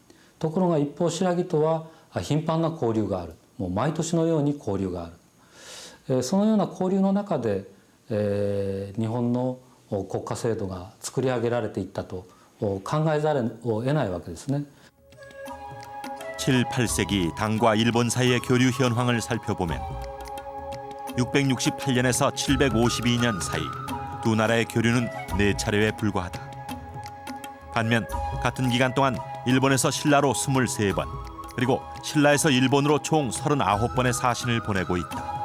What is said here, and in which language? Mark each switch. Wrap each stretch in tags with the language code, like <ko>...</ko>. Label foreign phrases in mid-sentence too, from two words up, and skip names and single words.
<ja>ところが一方新羅とは頻繁な交流がある。もう毎年のように交流がある。そのような交流の中で、日本の国家制度が作り上げられていったと考えざるを得ないわけですね。</ja> <ko>7, 8세기 당과 일본 사이의 교류 현황을 살펴보면 668년에서 752년 사이 두 나라의 교류는 4차례에 불과하다. 반면 같은 기간 동안 일본에서 신라로 23번, 그리고 신라에서 일본으로 총 39번의 사신을 보내고 있다.</ko>